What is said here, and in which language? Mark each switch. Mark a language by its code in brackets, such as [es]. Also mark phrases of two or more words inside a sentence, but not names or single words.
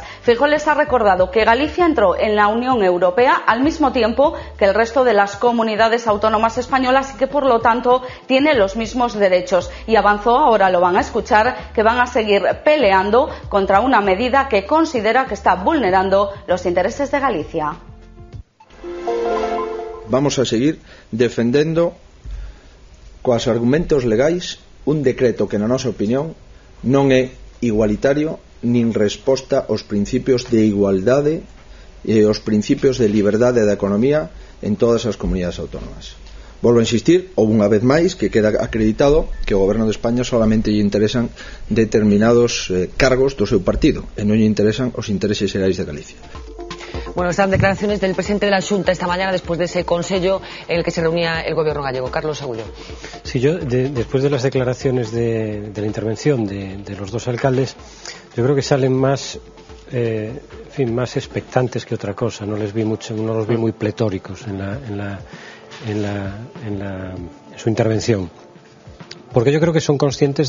[es] Feijóo les ha recordado que Galicia entró en la Unión Europea al mismo tiempo que el resto de las comunidades autónomas españolas y que, por lo tanto, tiene los mismos derechos. Y avanzó, ahora lo van a escuchar, que van a seguir peleando contra una medida que considera que está vulnerando los intereses de Galicia. [gl] Vamos a seguir defendendo coas argumentos legais un decreto que, na nosa opinión, non é igualitario nin resposta aos principios de igualdade e aos principios de liberdade da economía en todas as comunidades autónomas. Volvo a insistir, ou unha vez máis, que queda acreditado que o Goberno de España solamente lle interesan determinados cargos do seu partido e non lle interesan os intereses xerais de Galicia. [es] Bueno, están declaraciones del presidente de la Xunta esta mañana después de ese consejo en el que se reunía el gobierno gallego. Carlos Agullo. Sí, yo después de las declaraciones de la intervención de los dos alcaldes, yo creo que salen más más expectantes que otra cosa. No los vi muy pletóricos en su intervención, porque yo creo que son conscientes